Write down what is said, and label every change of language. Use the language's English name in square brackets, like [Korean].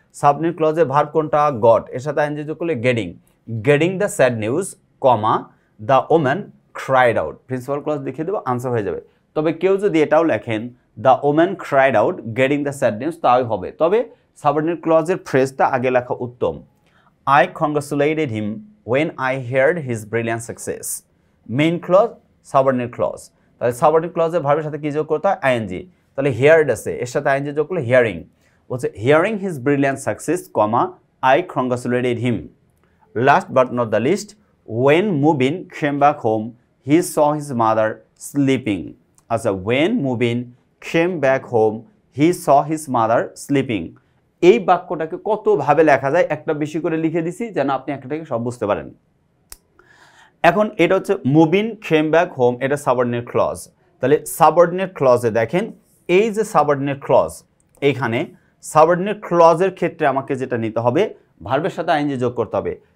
[Bangla] Subordinate ক্লজের verb কোনটা? Goat, এর সাথে আইএনজি যোগ করলে getting, getting the sad news comma the woman cried out, principal clause লিখে দেবো, আনসার হয়ে যাবে। তবে কেউ যদি এটাও লেখেন the woman cried out getting the sad news, তাই হবে, তবে সাবঅর্ডিনেট ক্লজের ফ্রেজটা আগে লেখা উত্তম। [English] I congratulated him when I heard his brilliant success. [Bangla] Main clause, subordinate clause. তাহলে সাবঅর্ডিনেট ক্লজের ভার্বের সাথে কি যোগ করতে হয়? আইএনজি। তাহলে হিয়ার্ড আছে, এর সাথে আইএনজি যোগ করলে হিয়ারিং, বলছে hearing his brilliant success comma [English] I congratulated him. Last but not the least, when Mubin came back home, he saw his mother sleeping. আচ্ছা, when Mubin came back home, he saw his mother sleeping. [Bangla] এই বাক্যটাকে কতভাবে লেখা যায় একটা বেশি করে লিখে দিছি যেন আপনি একটাকে সব বুঝতে পারেন। এখন এটা হচ্ছে মুবিন কেম ব্যাক হোম, এটা সাবঅর্ডিনেট ক্লজ। তাহলে সাবঅর্ডিনেট ক্লজে দেখেন এই যে সাবঅর্ডিনেট ক্লজ, এইখানে সাবঅর্ডিনেট ক্লজের ক্ষেত্রে আমাকে যেটা নিতে হবে, ভার্বের সাথে আইএনজি যোগ করতে হবে।